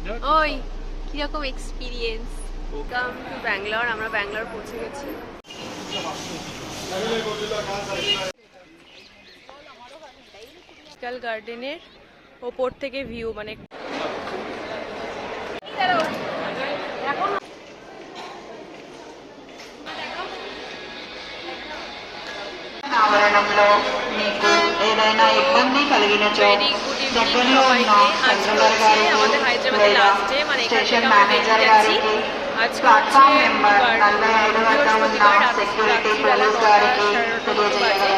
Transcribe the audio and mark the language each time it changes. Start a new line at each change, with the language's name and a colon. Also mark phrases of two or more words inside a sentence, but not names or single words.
Bangla: ওই কিরকম এক্সপিরিয়েন্স?
English: come to Bangalore.
Bangla: আমরা ব্যাঙ্গালোর পৌঁছে গেছি। গার্ডেনের ওপর থেকে ভিউ, মানে
Telugu: ఆవరణంలో మీకు ఏదైనా ఇబ్బంది కలిగినచో దగ్గరలో ఉన్న కన్సూలర్ గారికి లేదా
English: station manager
Telugu: గారికి
English: platform number
Telugu: 45 వద్ద ఉన్న
English: security police
Telugu: గారికి తెలియజేయగలరు.